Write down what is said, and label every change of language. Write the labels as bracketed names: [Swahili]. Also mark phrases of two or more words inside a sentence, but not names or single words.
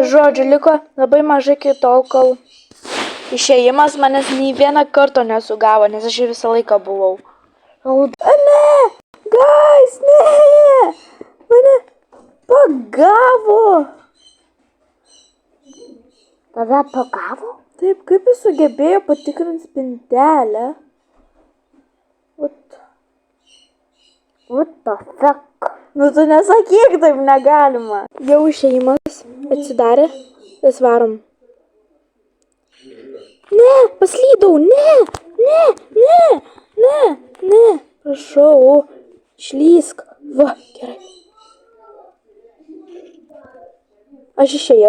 [Lithuanian] Žodžiu, liko labai mažai iki tol, kol išėjimas manęs nei vieną kartą nesugavo, nes aš jau visą laiką buvau. Ne! Guys, ne! Mane pagavo! Tave pagavo? Taip, kaip jis sugebėjo patikrinti spintelę? [English] What the fuck? [Lithuanian] Nu tu nesakyk, taip negalima. Jau išėjimas atsidarė, vis varom. Ne, paslydau, ne, prašau, išlysk. Va, gerai. Aš išėjau?